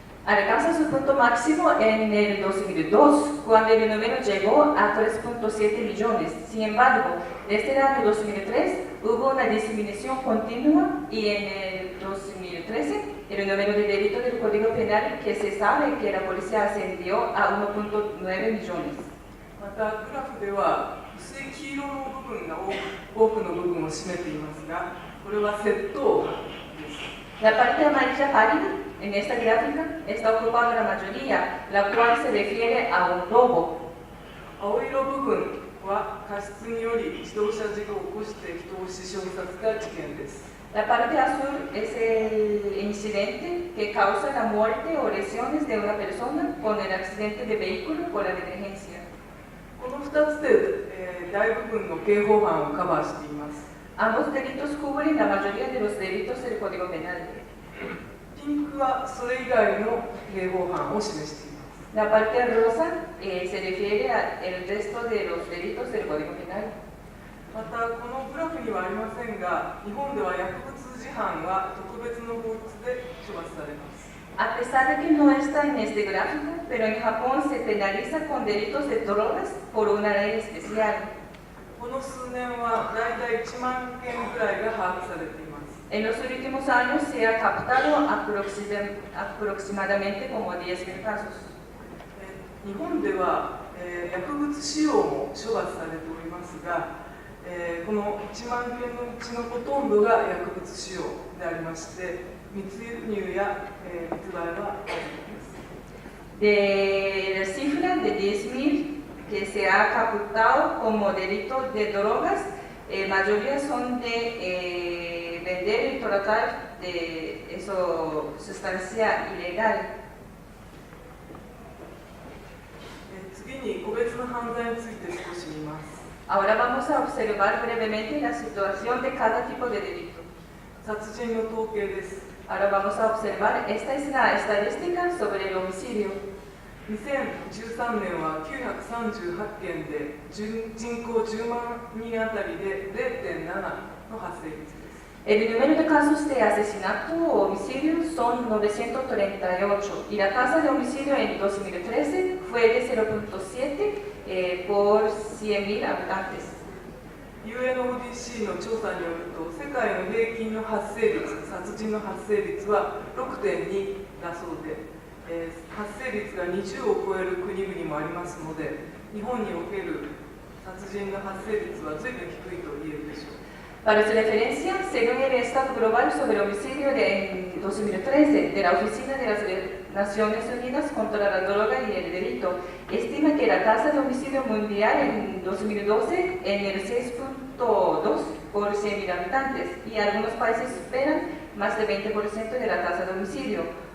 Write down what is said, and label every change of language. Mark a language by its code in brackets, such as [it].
[es] Alcanza su punto máximo en el 2002, cuando el número llegó a 3.7 millones. Sin embargo, desde el año 2003 hubo una disminución continua y en el 2013 el número de delitos del Código Penal que se sabe que la policía ascendió a 1.9 millones. [ja] また、グラフでは薄い黄色の部分が多くの部分を占めていますが、これは窃盗犯です。 [es] La parte amarilla pálida en esta gráfica está ocupada la mayoría, la cual se refiere a un robo. [ja] 青色部分は過失により自動車事故を起こして人を死傷させた事件です。 [es] La parte azul es el incidente que causa la muerte o lesiones de una persona con el accidente de vehículo por la negligencia. [ja] この2つで、大部分の刑法犯をカバーしています。 [es] Ambos delitos cubren la mayoría de los delitos del Código Penal. [ja] ピンクはそれ以外の刑法犯を示しています。 [es] La parte rosa se refiere al resto de los delitos del Código Penal. [ja] また、このグラフにはありませんが、日本では薬物事犯は特別の法律で処罰されます。 [es] A pesar de que no está en este gráfico, pero en Japón se penaliza con delitos de drogas por una ley especial. [ja] この数年はだいたい1万件ぐらいが把握されています。 [es] En los últimos años se ha captado aproximadamente como 10.000 casos. [ja] 日本では、薬物使用も処罰されておりますが、この1万件のうちのほとんどが薬物使用でありまして、密輸入や、密売はあります。 [es] De la cifra de 10.000 que se ha captado como delito de drogas, mayoría son de vender y tratar de eso, sustancia ilegal. [ja] 次に個別の犯罪について少し見ます。 [es] Ahora vamos a observar brevemente la situación de cada tipo de delito. [ja] 殺人の統計です。 [es] Ahora vamos a observar, esta es la estadística sobre el homicidio. [ja] 2013年は938件で人口10万人あたりで 0.7 の発生率です。 [es] El número de casos de asesinato o homicidio son 938 y la tasa de homicidio en 2013 fue de 0.7 por 100.000 habitantes. [ja] UNODC の調査によると、世界の平均の発生率、殺人の発生率は 6.2 だそうで、発生率が20を超える国々もありますので、日本における殺人の発生率は随分低いと言えるでしょう。 [es] Para su referencia, según el Estado Global sobre el Homicidio de 2013 de la Oficina de las Naciones Unidas contra la Droga y el Delito, estima que la tasa de homicidio mundial en 2012 en el 6.2 por 100.000 habitantes y algunos países superan más del 20% de la tasa de homicidio.